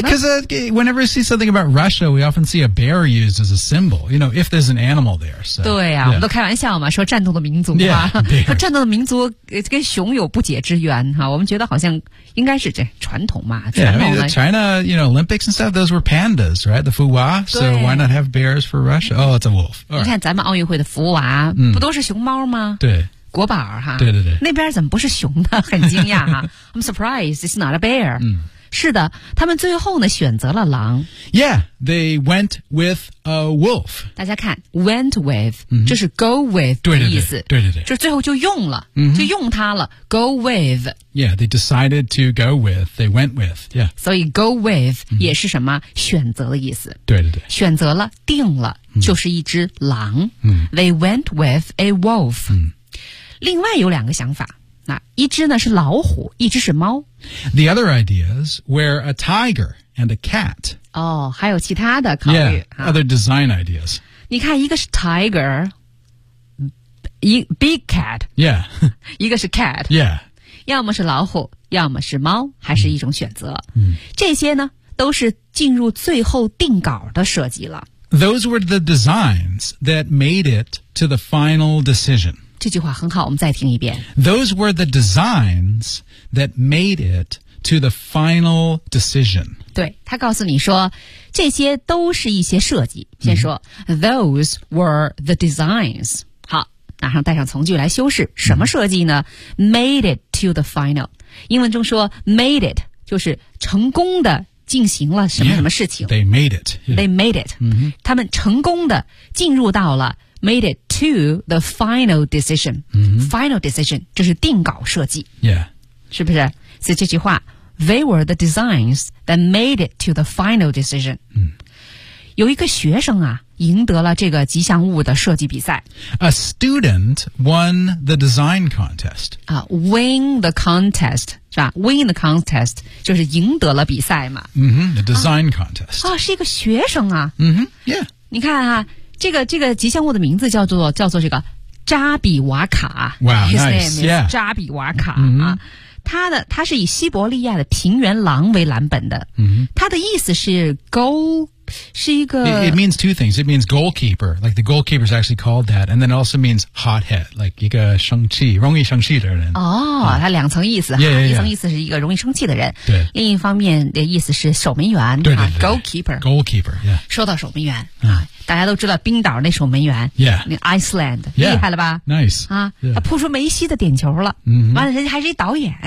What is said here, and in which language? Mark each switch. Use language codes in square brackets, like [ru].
[en] Because、whenever you see something about Russia, we often see a bear used as a symbol, you know, if there's an animal there. So, [zh] 对啊、 [en] yeah. [zh] 我们都开玩笑嘛说战斗的民族啊 [en] yeah, [zh] 战斗的民族跟熊有不解之缘哈我们觉得好像应该是这传统嘛 [en] Yeah, I mean, China, you know, Olympics and stuff, those were pandas, right? The 福娃 So why not have bears for Russia? Oh, it's a wolf.、Right. [zh] 你看咱们奥运会的福娃、嗯、不都是熊猫吗对。国宝哈对对对那边怎么不是熊呢很惊讶哈 [en] I'm surprised it's not a bear、 [zh] 嗯、是的他们最后呢选择了狼 [en] Yeah, they went with a wolf [zh] 大家看 [en] went with、 [zh] 嗯、就是 [en] go with [zh] 对对对的意思对对对就最后就用了、嗯、就用它了 [en] go with Yeah, they decided to go with they went with Yeah, [zh] 所以 go with 也是什么、嗯、选择的意思对对对选择了定了、嗯、就是一只狼、嗯、 [en] They went with a wolf、 [zh] 嗯另外有两个想法，那一只呢是老虎，一只是猫。 [en] The other ideas were a tiger and a cat. [zh] 哦，还有其他的考虑。 [en] Yeah, other design ideas. [zh] 你看，一个是 tiger， 一 [en] big cat. Yeah. [zh] 一个是 cat. [en] Yeah. [zh] 要么是老虎，要么是猫，还是一种选择。嗯、 mm. ，这些呢都是进入最后定稿的设计了。 [en] Those were the designs that made it to the final decision. [zh] 这句话很好我们再听一遍。 [en] Those were the designs that made it to the final decision. [zh] 对他告诉你说这些都是一些设计。先说、 [en] mm-hmm. Those were the designs. [zh] 好拿上带上从句来修饰。什么设计呢、mm-hmm. ? [en] Made it to the final. [zh] 英文中说 [en] made it, [zh] 就是成功的进行了什么什么事情。 [en] Yeah, they made it.、Yeah. They made it.、 Mm-hmm. [zh] 他们成功的进入到了 [en] Made it to the final decision.、 Mm-hmm. Final decision, [zh] 就是定稿设计。 [en] Yeah. [zh] 是不是所以这句话 [en] they were the designs that made it to the final decision.、 Mm. [zh] 有一个学生啊赢得了这个吉祥物的设计比赛。 [en] A student won the design contest.、 win the contest, [zh] 是吧 ? [en] Win the contest, [zh] 就是赢得了比赛嘛。 [en] Mm-hmm. The design contest. [zh] 啊是一个学生啊。 [en] Mm-hmm. Yeah. [zh] 你看啊这个吉祥物的名字叫做这个扎比瓦卡 [en] Wow, His、 nice. name is、 yeah. [zh] 扎比瓦卡、 [en] mm-hmm. [zh] 啊、他是以西伯利亚的平原狼为蓝本的、 [en] mm-hmm. [zh] 他的意思是 goal 是一个 [en] It means two things It means goalkeeper Like the goalkeeper is actually called that And then it also means hothead Like [zh] 一个生气容易生气的人哦、oh, 他两层意思 [en] yeah, yeah, yeah. [zh] 一层意思是一个容易生气的人对另一方面的意思是守门员对对对、 [en] 啊、Goalkeeper Goalkeeper、yeah. [zh] 说到守门员、啊大家都知道冰岛那守门员 [en] yeah. Iceland yeah. [zh] 厉害了吧 [en] Nice、 [zh] 啊 yeah. 他扑出梅西的点球了、 [en] mm-hmm. [zh] 完了人家还是一导演、